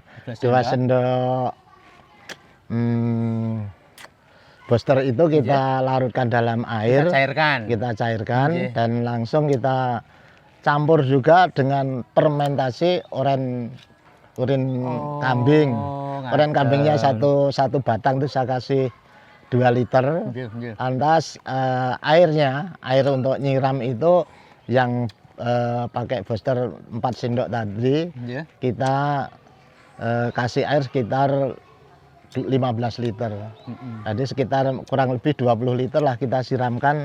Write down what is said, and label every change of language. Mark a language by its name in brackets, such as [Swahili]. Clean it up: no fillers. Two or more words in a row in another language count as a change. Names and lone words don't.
[Indonesian] 2 sendok booster itu kita larutkan dalam air. Kita cairkan. Kita cairkan Nggih. dan langsung kita campur juga dengan fermentasi urin Oh, kambing. Urin ngaten. kambingnya satu batang itu saya kasih 2 liter. [Javanese] Nggih, nggih. [Indonesian] Lantas air untuk nyiram itu yang pakai booster 4 sendok tadi Nggih. kita kasih air sekitar 15 liter. Jadi sekitar kurang lebih 20 liter lah kita siramkan.